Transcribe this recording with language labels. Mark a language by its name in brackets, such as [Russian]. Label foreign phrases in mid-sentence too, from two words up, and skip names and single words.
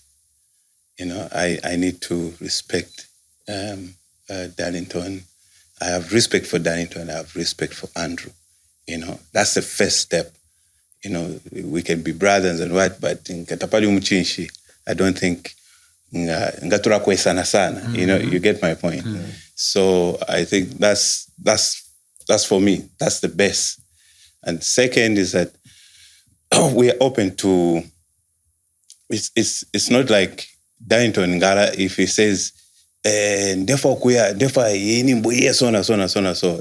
[English] You know, I need to respect Darlington. I have respect for Darlington. I have respect for Andrew. You know, that's the first step. You know, we can be brothers and what, but in [Bemba] Katapali Umuchinshi, [English] I don't think [Bemba] ngatura kwesana sana. [English] You know, you get my point. So I think that's for me. That's the best. And second is that we are open to. It's not like Darlington Ngara if he says, therefore so.